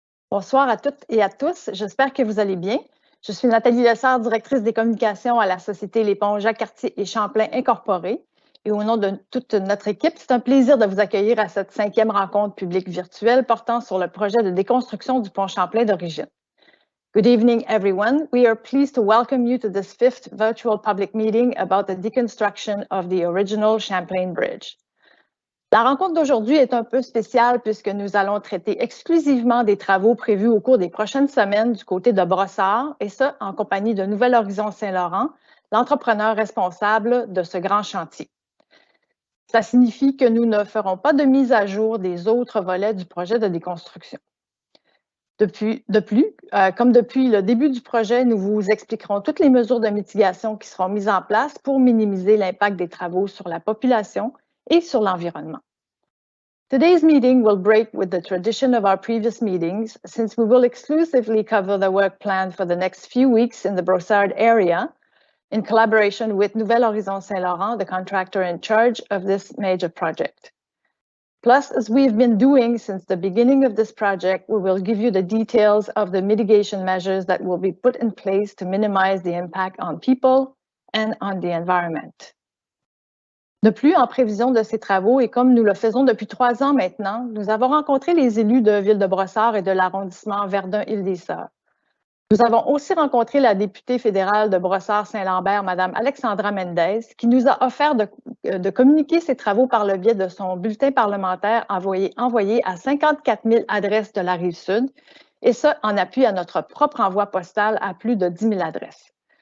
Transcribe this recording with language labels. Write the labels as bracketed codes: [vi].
[fr] Bonsoir à toutes et à tous. J'espère que vous allez bien. Je suis Nathalie Lessard, directrice des communications à la Société Les Ponts Jacques-Cartier et Champlain Incorporée. Et au nom de toute notre équipe, c'est un plaisir de vous accueillir à cette 5e rencontre publique virtuelle portant sur le projet de déconstruction du pont Champlain d'origine. [en] Good evening, everyone. We are pleased to welcome you to this 5th virtual public meeting about the deconstruction of the original Champlain Bridge. [fr] La rencontre d'aujourd'hui est un peu spéciale puisque nous allons traiter exclusivement des travaux prévus au cours des prochaines semaines du côté de Brossard, et ça en compagnie de Nouvel Horizon Saint-Laurent, l'entrepreneur responsable de ce grand chantier. Ça signifie que nous ne ferons pas de mise à jour des autres volets du projet de déconstruction. Comme depuis le début du projet, nous vous expliquerons toutes les mesures de mitigation qui seront mises en place pour minimiser l'impact des travaux sur la population et sur l'environnement. [en] Today's meeting will break with the tradition of our previous meetings, since we will exclusively cover the work plan for the next few weeks in the Brossard area, in collaboration with Nouvel Horizon Saint-Laurent, the contractor in charge of this major project. Plus, as we've been doing since the beginning of this project, we will give you the details of the mitigation measures that will be put in place to minimize the impact on people and on the environment. [fr] De plus, en prévision de ces travaux, et comme nous le faisons depuis 3 ans maintenant, nous avons rencontré les élus de Ville de Brossard et de l'arrondissement Verdun-Île-des-Sœurs. Nous avons aussi rencontré la députée fédérale de Brossard-Saint-Lambert, Mme Alexandra Mendez, qui nous a offert de communiquer ses travaux par le biais de son bulletin parlementaire envoyé à 54 000 adresses de la Rive-Sud, et ça en appui à notre propre envoi postal à plus de 10 000 adresses.